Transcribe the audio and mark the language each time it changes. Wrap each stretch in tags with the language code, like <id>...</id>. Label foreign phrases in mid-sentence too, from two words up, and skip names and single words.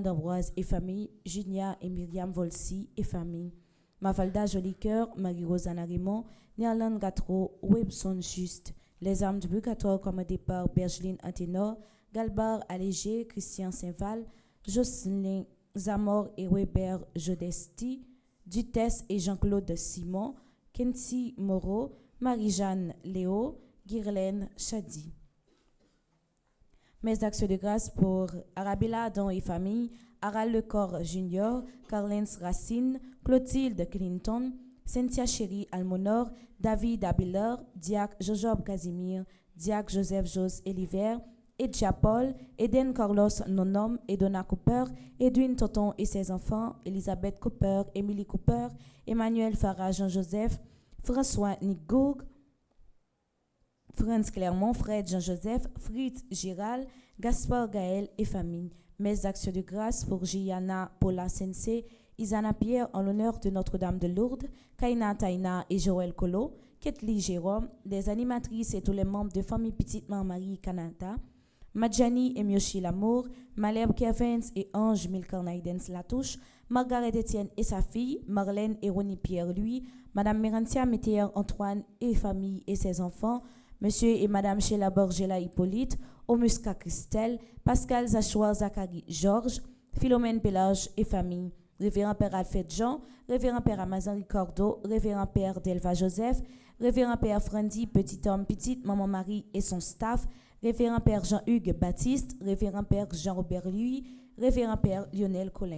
<fr>Ambroise et famille, Junia et Myriam Volsi et famille, Mafalda Jolicoeur, Marie-Rosanna Raymond, Néerlande Gatro, Webson Juste, les âmes du purgatoire commandées par Bergeline Anténor, Galbar Allégé, Christian Saint-Val, Jocelyn Zamor et Weber Jodesti, Dutesse et Jean-Claude Simon, Kenty Moreau, Marie-Jeanne Léo, Guirlaine Chadi. Messe d'action de grâce pour Arabella Adam et famille, Aral Lecor Junior, Carlens Racine, Clotilde Clinton, Cynthia Chéri Almonor, David Abiller, Diac Jojob Casimir, Diac Joseph Jos Eliver, Edja Paul, Eden Carlos Nonom, Edona Cooper, Edwin Toton et ses enfants, Elisabeth Cooper, Emily Cooper, Emmanuel Farah Jean-Joseph, François Nigoug, Franz Clermont, Fred Jean-Joseph, Fritz Giral, Gaspard Gaël et famille. Messe d'action de grâce pour Gianna Paula Sensei, Isana Pierre en l'honneur de Notre-Dame de Lourdes, Kaina Taina et Joël Colo, Ketli Jérôme, les animatrices et tous les membres de famille Petite Marie Canada, Madjani et Miochi Lamour, Malherbe Kevins et Ange Milkarnaidens Latouche, Margaret Etienne et sa fille, Marlène et Ronnie Pierre-Louis, Madame Mérantia Météer Antoine et famille et ses enfants, Monsieur et Madame Sheila Borgela Hippolyte, Omuska Christelle, Pascal Zachoir Zachary Georges, Philomène Pélage et famille, Révérend Père Alfred Jean, Révérend Père Amazon Ricordo, Révérend Père Delva Joseph, Révérend Père Frandy Petit Homme Petite Maman Marie et son staff, Révérend Père Jean-Hugues Baptiste, Révérend Père Jean-Robert Louis, Révérend Père Lionel Collin.</fr>